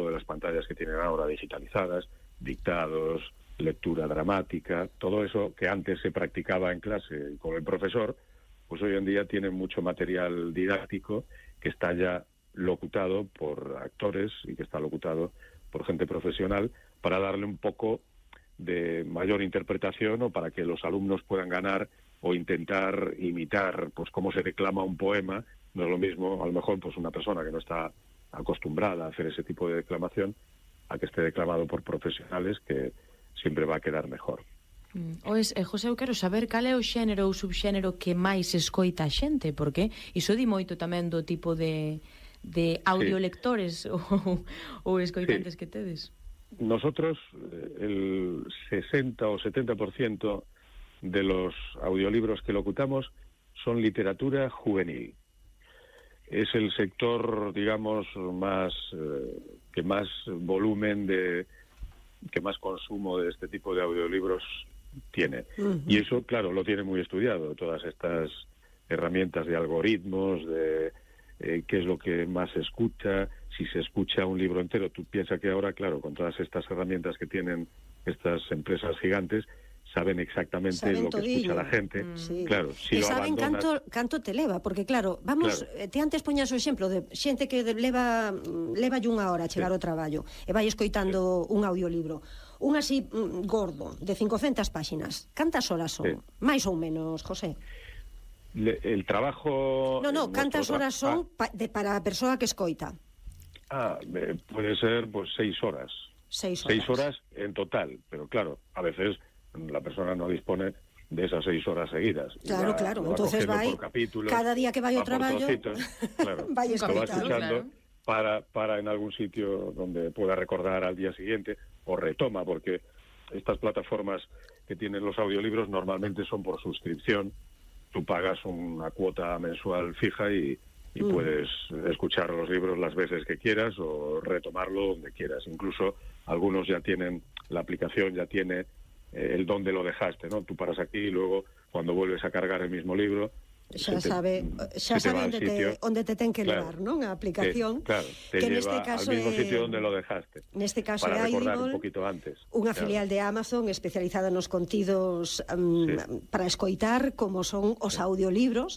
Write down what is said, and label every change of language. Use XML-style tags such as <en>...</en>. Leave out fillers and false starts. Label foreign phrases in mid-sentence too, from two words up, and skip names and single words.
<es>de las pantallas que tienen ahora digitalizadas, dictados, lectura dramática, todo eso que antes se practicaba en clase con el profesor, pues hoy en día tienen mucho material didáctico que está ya locutado por actores y que está locutado por gente profesional para darle un poco de mayor interpretación o para que los alumnos puedan ganar o intentar imitar pues cómo se declama un poema. No es lo mismo, a lo mejor, pues una persona que no está acostumbrada a hacer ese tipo de declamación a que esté declamado por profesionales, que siempre va a quedar mejor. José,</es> <gl>eu quero saber cal é o xénero ou subxénero que máis escoita a xente, porque iso di moito tamén do tipo de audiolectores ou escoitantes que tedes.</gl> <es>Nosotros, el 60 o 70% de los audiolibros que locutamos son literatura juvenil. Es el sector, digamos, más que más volumen que más consumo de este tipo de audiolibros tiene. Y eso, claro, lo tiene muy estudiado, todas estas herramientas de algoritmos, de qué es lo que más se escucha, si se escucha un libro entero. Tú piensas que ahora, claro, con todas estas herramientas que tienen estas empresas gigantes, saben exactamente lo que escucha la gente. Sí. Claro, si</es> <gl>e</gl> <es>lo saben abandonas...</es> <gl>canto te leva, porque claro, vamos, te antes poñas o exemplo de xente que leva unha hora a chegar ao traballo e vai escoitando un audiolibro. Un así gordo, de 500 páxinas. Cantas horas son? Máis ou menos, José?</gl> <es>El trabajo...</es> <gl>No, cantas horas son para a persoa que escoita?</gl> <es>Puede ser pues 6 horas. 6 horas en total, pero claro, a veces la persona no dispone de esas 6 horas seguidas.</es> <gl>Claro, entonces vai, cada día que vai ao traballo, claro, vai escoitando. escoitando. Claro.</gl> <es>Para en algún sitio donde pueda recordar al día siguiente, o retoma, porque estas plataformas que tienen los audiolibros normalmente son por suscripción. Tú pagas una cuota mensual fija y puedes escuchar los libros las veces que quieras o retomarlo donde quieras. Incluso algunos ya tienen, la aplicación ya tiene el dónde lo dejaste, ¿no? Tú paras aquí y luego cuando vuelves a cargar el mismo libro</es> <gl>xa sabe onde te ten que levar, non? A aplicación, te que</gl> <es>lleva</es> <gl>neste caso</gl> <es>al mismo sitio donde lo dejaste.</es> <gl>Neste caso para é recordar Audible,</gl> <es>un poquito antes.</es> <gl>Unha filial de Amazon especializada nos contidos para escoitar, como son os audiolibros.</gl>